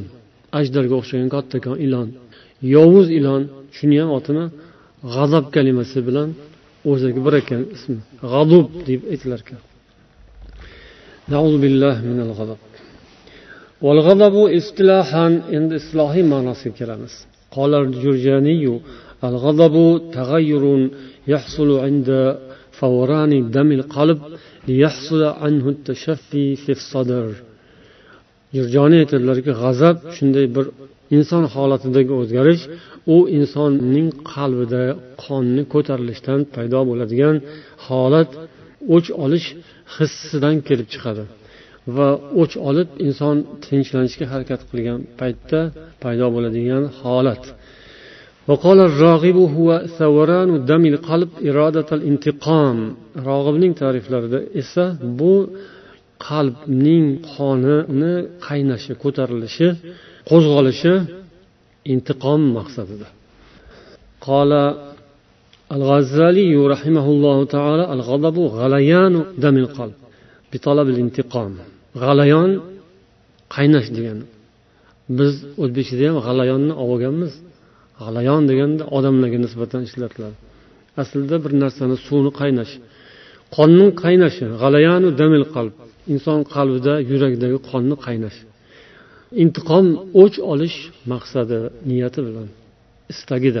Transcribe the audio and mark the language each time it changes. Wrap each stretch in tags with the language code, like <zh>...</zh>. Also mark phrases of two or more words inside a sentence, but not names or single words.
<uz>Ajdarga o'xshagan kattakon ilon. Yovuz ilon, shuni ham otini g'azab kalimasi bilan o'ziga bir ekan ismi. G'adub deb aytilar ekan.</uz> <ar>نعوذ بالله من الغضب. والغضب اصطلاحا,</ar> <uz>endi islohiy ma'nosiga kiramiz.</uz> <ar>قال الجرجاني الغضب تغير يحصل عند فوران دم القلب ليحصل عنه التشفي في الصدر.</ar> <uz>Jurjani aytadilarki, g'azab shunday bir inson holatidagi o'zgarish, u insonning qalbida qonni ko'tarilishdan paydo bo'ladigan holat, o'ch olish hissidan kelib chiqadi. va o'ch olib inson tinchlanishga harakat qilgan paytda paydo bo'ladigan holat.</uz> <ar>وقال الراغب هو ثوران دم القلب إرادة الانتقام.</ar> <uz>Rog'ibning ta'riflarida esa bu qalbning qonini qaynashi, ko'tarilishi, qo'zg'alishi intiqom maqsadida.</uz> <ar>قال الغزالي رحمه الله تعالى الغضب غليان دم القلب بطلب الانتقام.</ar> <uz>G'alayon qaynash degani. Biz o'zbekchada ham g'alayonni olganmiz. G'alayon deganda odamlarga nisbatan ishlatiladi. Aslida bir narsani suvni qaynash, qonning qaynashi,</uz> <ar>غليان دم القلب.</ar> <uz>Inson qalbida, yurakdagi qonni qaynash. Intiqom o'ch olish maqsadi, niyati bilan, istagida.</uz>